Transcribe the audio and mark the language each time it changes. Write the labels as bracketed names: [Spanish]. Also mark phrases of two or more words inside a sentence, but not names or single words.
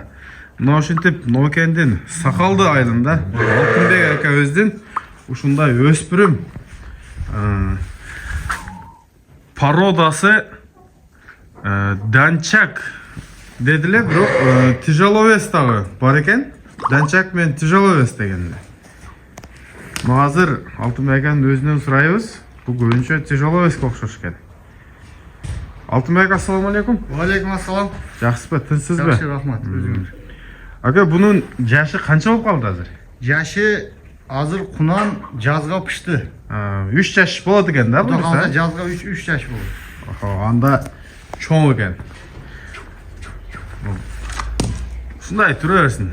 [Kyrgyz] Мына ушинтип Нокендин Сакалды айылында Алтынбек акабыздын ушундай өспүрүм породасы данчак дедиле, бирок тяжеловес дагы бар экен. Данчак менен тяжеловес дегенде. Мына азыр Алтынбек аканын өзүнөн сурайбыз. Bu көбүнчө тяжеловеске окшош экен. Алтынбек, [Arabic] السلام عليكم. عليكم السلام. [Kyrgyz] Жакшысызбы, тынчсызбы? Жакшы, рахмат. Өзүңүз. Ака, бунун жашы канча болуп калды азыр? Жашы азыр кунан жазга пышты. 3 жаш болот экен да, Кунан буюрса? жазга 3 жаш болот. Анда чоң экен. Ушундай тура берсин.